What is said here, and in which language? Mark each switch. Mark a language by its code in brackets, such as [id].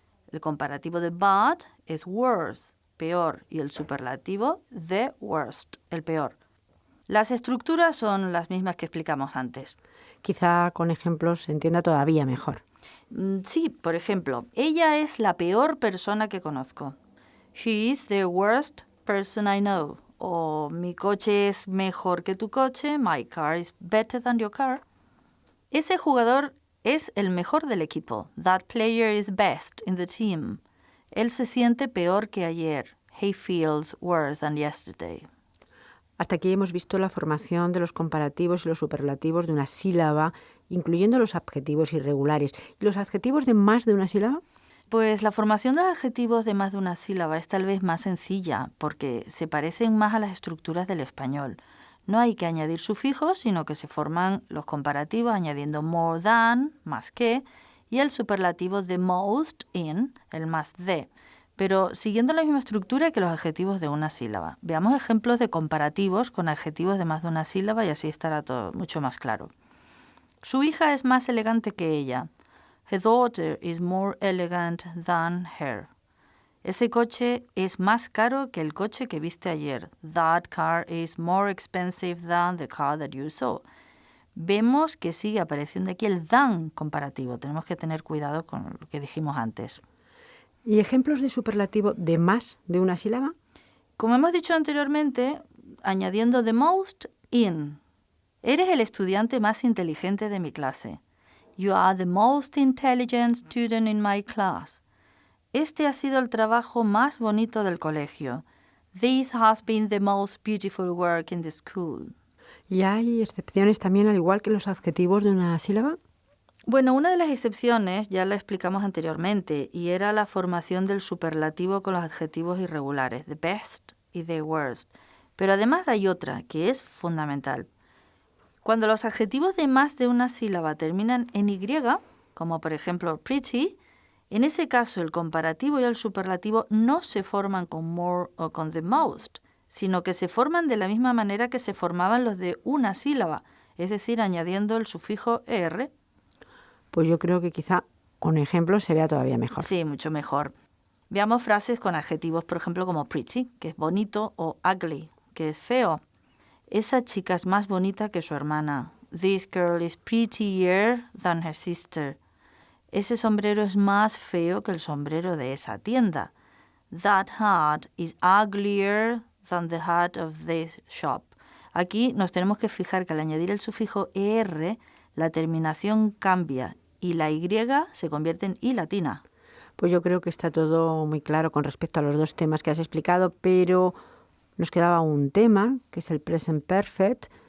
[es] El comparativo de bad es worse, peor, y el superlativo the worst, el peor. Las estructuras son las mismas que explicamos antes. Quizá con ejemplos se entienda todavía mejor. Sí, por ejemplo, ella es la peor persona que conozco. [en] She is the worst person I know. [es] O mi coche es mejor que tu coche. [en] My car is better than your car. [es] Ese jugador es el mejor del equipo. [en] That player is best in the team. [es] Él se siente peor que ayer. [en] He feels worse than yesterday. [es] Hasta aquí hemos visto la formación de los comparativos y los superlativos de una sílaba incluyendo los adjetivos irregulares. ¿Y los adjetivos de más de una sílaba? Pues la formación de los adjetivos de más de una sílaba es tal vez más sencilla porque se parecen más a las estructuras del español. No hay que añadir sufijos, sino que se forman los comparativos añadiendo more than, más que, y el superlativo the most in, el más de, pero siguiendo la misma estructura que los adjetivos de una sílaba. Veamos ejemplos de comparativos con adjetivos de más de una sílaba y así estará todo mucho más claro. Su hija es más elegante que ella. [en] Her daughter is more elegant than her. [es] Ese coche es más caro que el coche que viste ayer. [en] That car is more expensive than the car that you saw. [es] Vemos que sigue apareciendo aquí el than comparativo. Tenemos que tener cuidado con lo que dijimos antes. ¿Y ejemplos de superlativo de más de una sílaba? Como hemos dicho anteriormente, añadiendo the most in. Eres el estudiante más inteligente de mi clase. [en] You are the most intelligent student in my class. [es] Este ha sido el trabajo más bonito del colegio. [en] This has been the most beautiful work in the school. [es] ¿Y hay excepciones también, al igual que los adjetivos de una sílaba? Bueno, una de las excepciones ya la explicamos anteriormente y era la formación del superlativo con los adjetivos irregulares, the best y the worst. Pero además hay otra que es fundamental. Cuando los adjetivos de más de una sílaba terminan en Y, como por ejemplo pretty, en ese caso el comparativo y el superlativo no se forman con more o con the most, sino que se forman de la misma manera que se formaban los de una sílaba, es decir, añadiendo el sufijo er. Pues yo creo que quizá con ejemplos se vea todavía mejor. Sí, mucho mejor. Veamos frases con adjetivos, por ejemplo, como pretty, que es bonito, o ugly, que es feo. Esa chica es más bonita que su hermana. [en] This girl is prettier than her sister. [es] Ese sombrero es más feo que el sombrero de esa tienda. [en] That hat is uglier than the hat of this shop. [es] Aquí nos tenemos que fijar que al añadir el sufijo er, la terminación cambia y la y se convierte en i latina. Pues yo creo que está todo muy claro con respecto a los dos temas que has explicado, pero nos quedaba un tema, que es el present perfect.